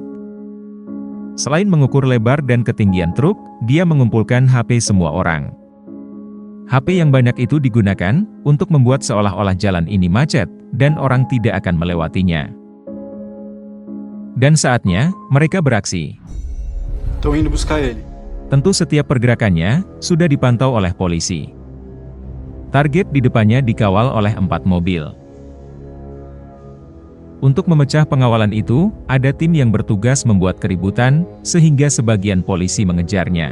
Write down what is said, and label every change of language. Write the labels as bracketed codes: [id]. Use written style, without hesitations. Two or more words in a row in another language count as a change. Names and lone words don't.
[id] Selain mengukur lebar dan ketinggian truk, dia mengumpulkan HP semua orang. HP yang banyak itu digunakan untuk membuat seolah-olah jalan ini macet, dan orang tidak akan melewatinya. Dan saatnya, mereka beraksi. [pt] Tô indo buscar ele. [id] Tentu setiap pergerakannya sudah dipantau oleh polisi. Target di depannya dikawal oleh 4 mobil. Untuk memecah pengawalan itu, ada tim yang bertugas membuat keributan, sehingga sebagian polisi mengejarnya.